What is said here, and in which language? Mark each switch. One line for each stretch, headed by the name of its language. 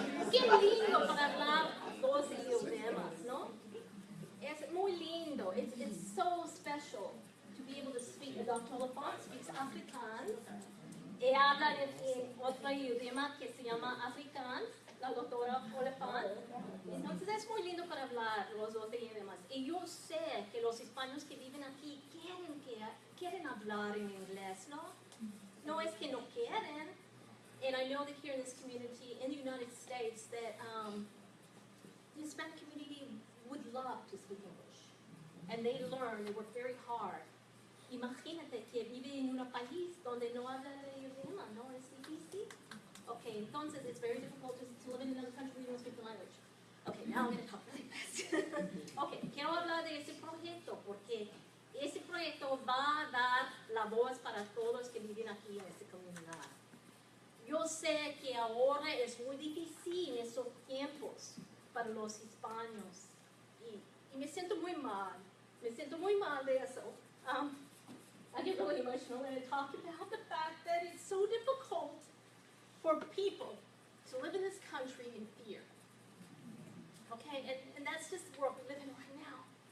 Spanish: Qué lindo para hablar dos idiomas, ¿no? Es muy lindo.
English: It's so special to be able to speak. Dr. Lufkin speaks Afrikaans.
Spanish: Y habla en otro idioma que se llama Afrikaans, la doctora Lufkin. Entonces es muy lindo para hablar los dos idiomas. Y yo sé que los hispanos que viven aquí quieren hablar en inglés, ¿no? No es que no quieren.
English: And I know that here in this community, in the United States, that the Hispanic community would love to speak English. And they learn, they work very hard.
Spanish: Imagínate que vive en un país donde no habla el idioma, ¿no? Es difícil.
English: Okay, entonces it's very difficult to live in another country where you don't speak the language. Okay, now I'm going to talk really fast.
Spanish: Okay, quiero hablar de ese proyecto porque ese proyecto va a dar la voz para todos que viven aquí en esta comunidad. Yo sé que ahora es muy difícil en estos tiempos para los hispanos y me siento muy mal de eso.
English: I get really emotional when I talk about the fact that it's so difficult for people to live in this country in fear. Okay, and that's just the world we live in right now.